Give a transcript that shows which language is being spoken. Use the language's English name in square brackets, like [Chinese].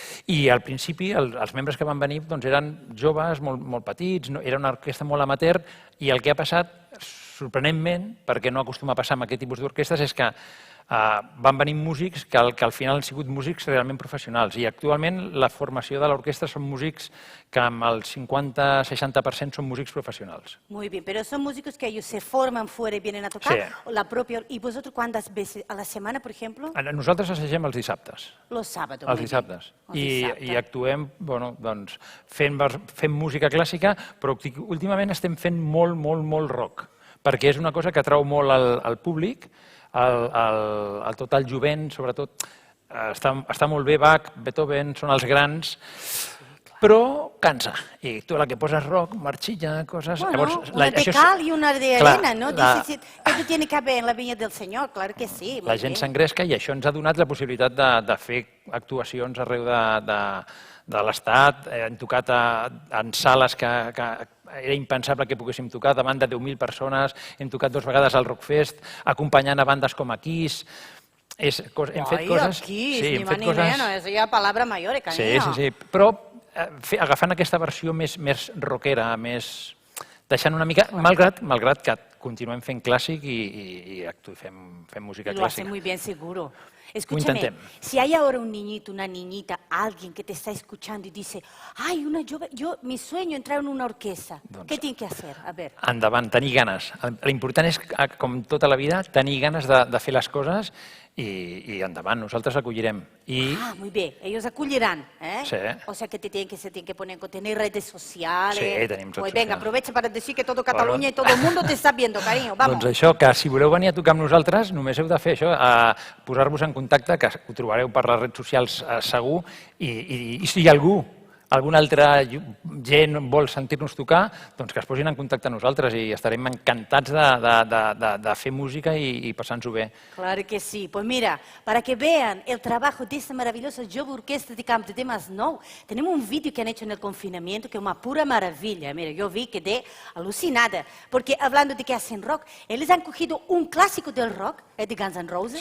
[Catalan] I al principi els membres que van venir eren joves, molt petits, era una orquestra molt amateur, i el que ha passat sorprenentment, perquè no acostuma a passar amb aquest tipus d'orquestres, és que van venir músics que al final han sigut músics realment professionals i actualment la formació de l'orquestra són músics que amb el 50-60% són músics professionals. [Spanish] Muy bien, pero son músicos que ellos se forman fuera y vienen a tocar. Sí. O la propia, ¿y vosotros cuántas veces a la semana, por ejemplo? [Catalan] Nosaltres assagem els dissabtes. [Spanish] Los sábados. [Catalan] Els [Spanish] muy [Catalan] dissabtes. [Spanish] bien. [Catalan] I actuem doncs, fent música clàssica, però últimament estem fent molt rock, perquè és una cosa que atrau molt al públic, tot el jovent, sobretot. Està molt bé Bach, Beethoven, són els grans, però cansa. I tu a la que poses rock, marxilla, coses... [Spanish] Bueno, una de cal y una de arena, ¿no? Dices, esto tiene que haber en la viña del Señor, claro que sí. [Catalan] La gent s'engresca i això ens ha donat la possibilitat de fer actuacions arreu de l'Estat. Hem tocat en sales que era impensable que poguéssim tocar davant de 10.000 persones. Hem tocat 2 vegades al Rockfest, acompanyant a bandes com a Kiss. Hem fet coses... [Spanish] Kiss, ni más ni menos, eso ya palabra mayor, cariño. [Catalan] Sí, però agafant aquesta versió més rockera, més... deixant una mica, malgrat que continuem fent clàssic i fem música clàssica. [Spanish] Lo hace muy bien, seguro. Escúchame, [Catalan] intentem. [Spanish] si hay ahora un niñito, una niñita, alguien que te está escuchando y dice, ay, mi sueño es entrar en una orquesta, ¿qué tiene que hacer? A ver. [Catalan] Endavant, tenir ganes. L'important és, com tota la vida, tenir ganes de fer les coses i endavant, nosaltres acollirem. [Spanish] Muy bien, ellos acullirán, ¿eh? Sí. O sea que se tienen que poner con tener redes sociales. [Catalan] Sí, tenim redes [Spanish] Pues venga, [Catalan] socials. [Spanish] aprovecha para decir que todo Cataluña y todo el mundo te está viendo, cariño, vamos. [Catalan] Doncs això, que si voleu venir a tocar amb nosaltres, només heu de fer això, posar-vos en contacte, que ho trobareu per les redes socials segur, i si alguna altra gent vol sentir-nos tocar, doncs que es posin en contacte amb nosaltres i estarem encantats de fer música i passar-nos-ho bé. [Spanish] Claro que sí. Pues mira, para que vean el trabajo de esta maravillosa Jove Orquestra de Campo de Masnou, tenemos un vídeo que han hecho en el confinamiento que es una pura maravilla. Mira, yo vi, quedé alucinada, porque hablando de que hacen rock, ellos han cogido un clásico del rock, de Guns N' Roses,